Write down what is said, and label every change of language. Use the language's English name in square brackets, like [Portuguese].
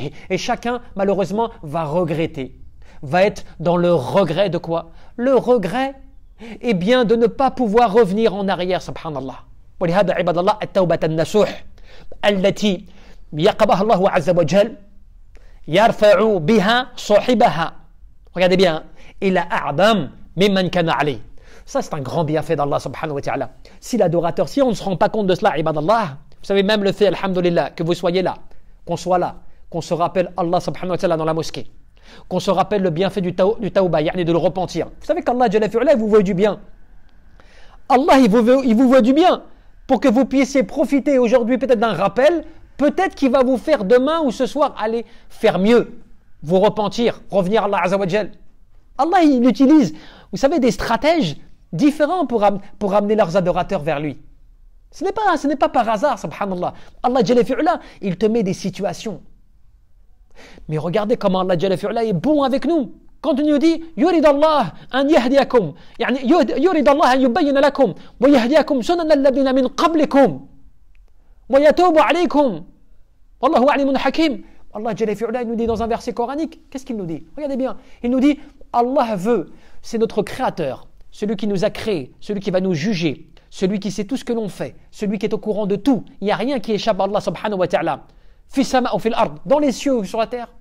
[French] Et chacun, malheureusement, va regretter, va être dans le regret de quoi? Le regret, eh bien, de ne pas pouvoir revenir en arrière, subhanallah. [Arabic] ولهذا عباد الله التوبة النصوح التي يقبلها الله عز وجل يرفع بها صاحبها. [French] Regardez bien, [Arabic] إلى أعظم ممن كان عليه. [French] Ça, c'est un grand bienfait d'Allah subhanahu wa ta'ala. Si l'adorateur, si on ne se rend pas compte de cela, ibad Allah, vous savez, même le fait, alhamdulillah, que vous soyez là, qu'on soit là, qu'on se rappelle Allah subhanahu wa ta'ala dans la mosquée, qu'on se rappelle le bienfait du tawbah, yani de le repentir. Vous savez qu'Allah Jalla fi'ala, vous veut du bien. Allah, il vous veut du bien pour que vous puissiez profiter aujourd'hui peut-être d'un rappel, peut-être qu'il va vous faire demain ou ce soir aller faire mieux, vous repentir, revenir à Allah Azza wa Jal. Allah, il utilise, vous savez, des stratèges différents pour amener leurs adorateurs vers lui. Ce n'est pas par hasard, subhanallah. Allah Jalla fi'ala, il te met des situations. Mais regardez comment Allah Jalla fi'ala est bon avec nous. Quand il nous dit [Arabic] يريد الله أن يهديكم يعني يريد الله أن يبين لكم ويهديكم سنن الذين من قبلكم ويتوب عليكم والله عليم حكيم. [French] Allah Jalla fi'ala, il nous dit dans un verset coranique, qu'est-ce qu'il nous dit? Regardez bien, il nous dit Allah veut, c'est notre créateur, celui qui nous a créés, celui qui va nous juger, celui qui sait tout ce que l'on fait, celui qui est au courant de tout. Il n'y a rien qui échappe à Allah subhanahu wa ta'ala. [Arabic] Fi sama [French] ou [Arabic] fil ard, [French] dans les cieux ou sur la terre.